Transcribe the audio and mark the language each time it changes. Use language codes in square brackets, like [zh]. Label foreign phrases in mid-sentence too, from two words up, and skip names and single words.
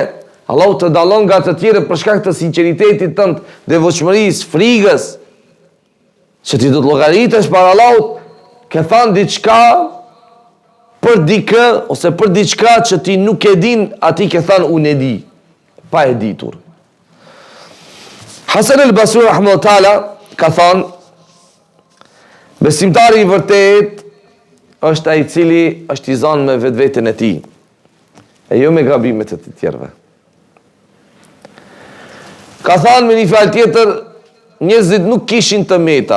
[sq] Allahu të dallon nga të tjerë për shkak të sinqeritetit tënd, devotshmërisë, frikës. Që ti do të llogaritesh para Allahut, ke thënë diçka për dikë ose për diçka që ti nuk e din, aty ke thënë unë e di, pa e ditur. Hasan al-Basri [ar] رحمه الله تعالى [sq] ka thënë, besimtari i vërtet është ai i cili është i zonë me vetveten e tij, e jo me gabimet e të tjerëve. Ka thënë me një fjalë tjetër, njerëzit nuk kishin të meta.